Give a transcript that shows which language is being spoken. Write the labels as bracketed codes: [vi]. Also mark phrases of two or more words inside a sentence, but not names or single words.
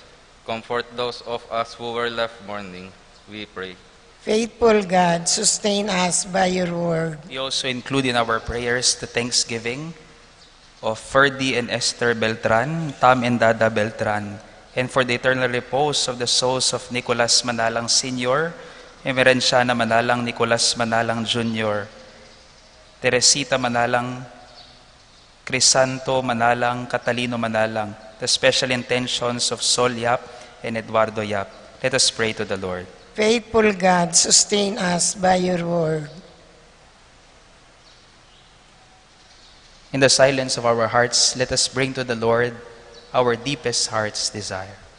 [en] Comfort those of us who were left mourning. We pray. Faithful God, sustain us by your word. We also include in our prayers the thanksgiving of Ferdy and Esther Beltran, Tom and Dada Beltran, and for the eternal repose of the souls of Nicolas Manalang Sr., Emerenciana Manalang Nicolas Manalang Jr., Teresita Manalang, Crisanto Manalang, Catalino Manalang, the special intentions of Sol Yap and Eduardo Yap. Let us pray to the Lord. Faithful God, sustain us by your word. In the silence of our hearts, let us bring to the Lord our deepest heart's desire.